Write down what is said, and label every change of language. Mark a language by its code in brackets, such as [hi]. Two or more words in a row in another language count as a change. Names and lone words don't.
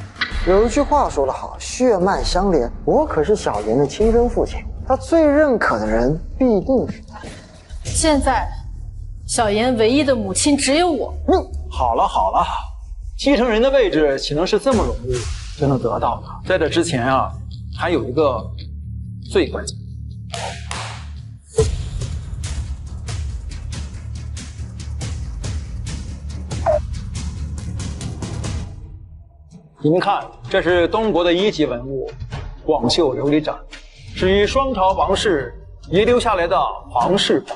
[zh] 有一句話說得好，血脈相連。我可是小妍的親生父親，他最認可的人必定是他。現在，小妍唯一的母親只有我。好了，繼承人的位置豈能是這麼容易就能得到的？在這之前啊，還有一個最關鍵。你們看，這是東國的一級文物廣繡琉璃盞，是與雙朝王室遺留下來的皇室寶。